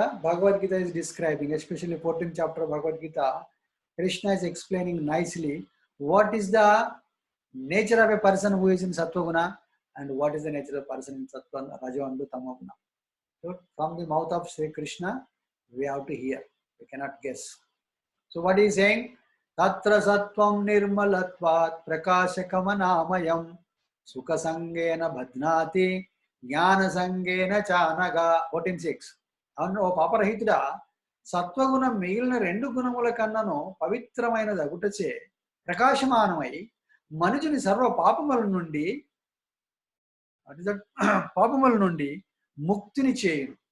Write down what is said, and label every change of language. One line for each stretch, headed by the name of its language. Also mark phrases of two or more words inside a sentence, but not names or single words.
English: Bhagavad Gita is describing, especially 14th chapter of Bhagavad Gita, Krishna is explaining nicely what is the nature of a person who is in Sattvaguna and what is the nature of a person in Sattva, Raja and Tamaguna. So from the mouth of Sri Krishna, we have to hear. We cannot guess. So what he is saying?
Sanskrit: Tatra sattvam nirmalatvat prakashakamanāmayam sukha sangena bhadnāti జ్ఞాన సంగేన చానగా 14:6.
Telugu: అవును, ఓ పాపరహితుడా, సత్వగుణం మిగిలిన 2 గుణముల కన్నను పవిత్రమైనది అగుటచే ప్రకాశమానమై మనుజుని సర్వ పాపముల నుండి ముక్తిని చేయును.